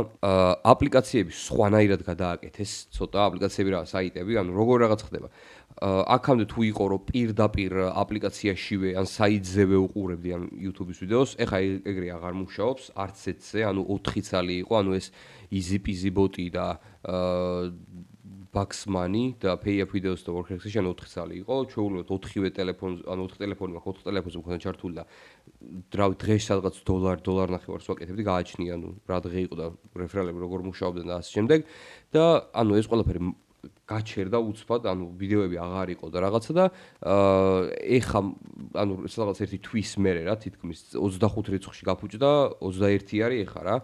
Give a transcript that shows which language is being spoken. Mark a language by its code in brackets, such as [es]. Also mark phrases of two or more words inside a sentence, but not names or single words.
[ka] აპლიკაციები სხვანაირად გადააკეთეს, ცოტა აპლიკაციები რა, საიტები, ანუ როგორ რაღაც ხდება. აქამდე თუ იყო რომ პირდაპირ აპლიკაციაშივე ან საიტზევე უყურებდი ან YouTube-ის ვიდეოს, ეხლა ეგრე აღარ მუშაობს, არც ეთზე, ანუ 4 ცალი იყო, ანუ ეს [en] easy peasy bot- [ka] ი და Baxmani და Payup.videos და worker.cash 4 ცალი იყო, ჩვეულებრივად 4-ვე ტელეფონზე, ანუ 4 ტელეფონი მაქვს, 4 ტელეფონზე მქონდა ჩართული და დღეს სადღაც $1 ნახევარს ვაკეთებდი, გააჩნია, ანუ რა დღე იყო და რეფერალები როგორ მუშაობდნენ და ასე შემდეგ და ანუ ეს ყველაფერი გაჩერდა უცბად, ანუ ვიდეოები აღარ იყო და რაღაცა და ეხა ანუ სადღაც ერთი თვის მერე რა, თითქმის 25 რიცხვში გაფუჭდა, 21 არის ეხა რა.